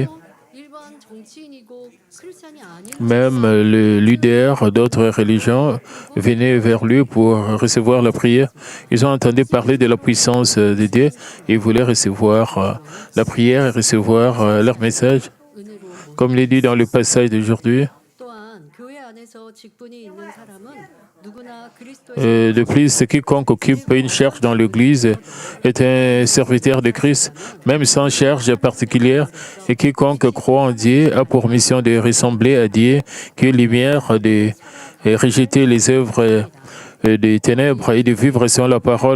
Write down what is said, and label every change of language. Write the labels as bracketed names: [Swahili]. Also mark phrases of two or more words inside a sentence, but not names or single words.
[Korean] 일반 정치인이고 크리스찬이 아닌 [French] même le leader d'autres religions venaient vers lui pour recevoir la prière. Ils ont entendu parler de la puissance de Dieu et voulaient recevoir la prière et recevoir leur message. [Korean] 은혜로 [French] Comme il est dit dans le passage d'aujourd'hui, [Korean] 또한 교회 안에서 직분이 있는 사람은 누구나 그리스도의 [French] de plus, quiconque occupe une charge dans l'Église est un serviteur de Christ, même sans charge particulière, et quiconque croit en Dieu a pour mission de ressembler à Dieu, qui est lumière, de rejeter les œuvres des ténèbres et de vivre selon la parole.